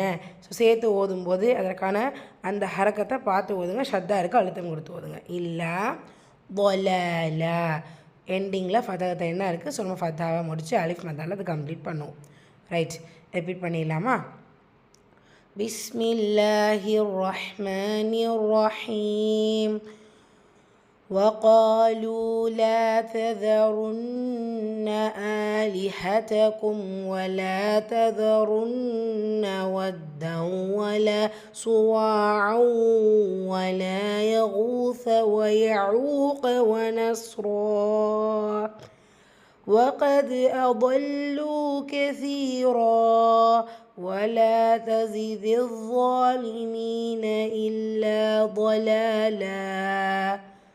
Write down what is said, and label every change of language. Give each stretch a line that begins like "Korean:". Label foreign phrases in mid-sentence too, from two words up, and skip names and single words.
Tamil: ஸோ சேர்த்து ஓதும்போது அதற்கான அந்த ஹரக்கத்தை பார்த்து ஓதுங்க, ஷத்தா இருக்குது, அழுத்தம் கொடுத்து ஓதுங்க. இல்லை வலலா எண்டிங்கில் ஃபத்தகத்தை என்ன இருக்குது. ஸோ நம்ம ஃபத்தாவை முடித்து அலிஃப் மத்தால் அது கம்ப்ளீட் பண்ணுவோம்.
English: Right, repeat
Arabic: பண்ணிடலாமா? بسم الله الرحمن الرحيم. وَقَالُوا لَا تَذَرُنَّ آلِهَتَكُمْ وَلَا تَذَرُنَّ وَدًّا وَلَا سُوَاعًا وَلَا يَغُوثَ وَيَعُوقَ وَنَسْرًا وَقَدْ أَضَلُّوا كَثِيرًا وَلَا تَزِدِ الظَّالِمِينَ إِلَّا ضَلَالًا.